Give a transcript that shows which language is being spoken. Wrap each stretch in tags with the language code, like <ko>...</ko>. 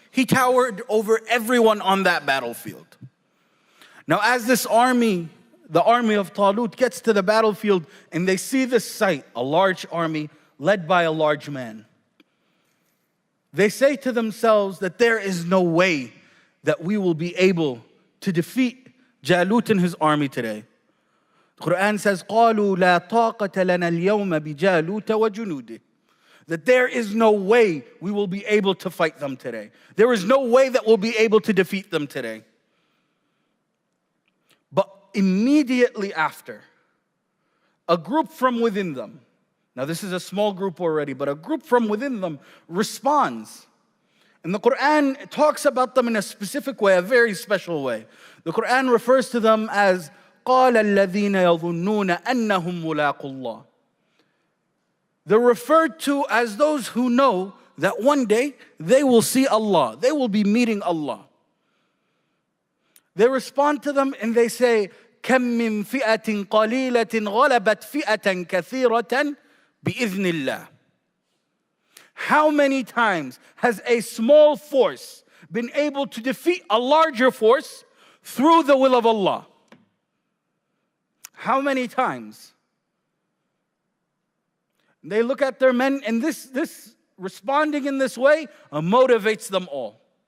<en>He towered over everyone on that battlefield. Now as this army, the army of Talut, gets to the battlefield and they see this sight, a large army led by a large man, they say to themselves that there is no way that we will be able to defeat Jalut and his army today. The Quran says,</en> <ar>قَالُوا لَا طَاقَةَ لَنَا الْيَوْمَ بِجَالُوتَ وَجُنُودِهِ.</ar> <en>That there is no way we will be able to fight them today. There is no way that we'll be able to defeat them today. But immediately after, a group from within them, now this is a small group already, but a group from within them responds. And the Quran talks about them in a specific way, a very special way. The Quran refers to them as</en> <ar>قَالَ الَّذِينَ يَظُنُّونَ أَنَّهُمْ مُلَاقُوا اللَّهِ.</ar> <en>They're referred to as those who know that one day they will see Allah. They will be meeting Allah. They respond to them and they say,</en> <ar>كَم مِّن فِئَةٍ قَلِيلَةٍ غَلَبَتْ فِئَةً كَثِيرَةً بِإِذْنِ اللَّهِ.</ar> <en>How many times has a small force been able to defeat a larger force through the will of Allah? How many times? They look at their men, and this responding in this way motivates them all.</en>